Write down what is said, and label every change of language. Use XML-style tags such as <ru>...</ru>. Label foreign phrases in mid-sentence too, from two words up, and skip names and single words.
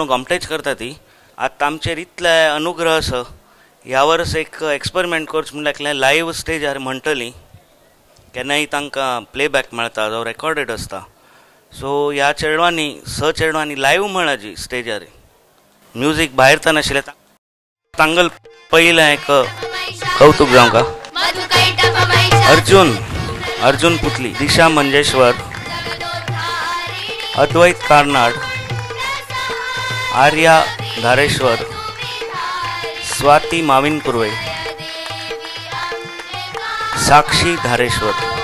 <kok>गमटेच करता ती आतां आमचेर इतले अनुग्रह आसा ह्या वर्स एक एक्सपेरिमेंट करचें म्हण एकलें लायव्ह स्टेजार म्हणटली केन्नाय तांकां प्लेबॅक मेळटा जो रेकॉर्डेड आसता सो ह्या चेडवांनी चेडवांनी लायव्ह म्हणाजी स्टेजार म्युजीक भायर नाशिल्लें तांगल पहिलं एक कौतुक जाऊ का अर्जुन पुतली, दिशा मंजेश्वर, अद्वैत कारनाड, आर्या धारेश्वर, स्वाती माविन कुर्वे, साक्षी धारेश्वर.</kok>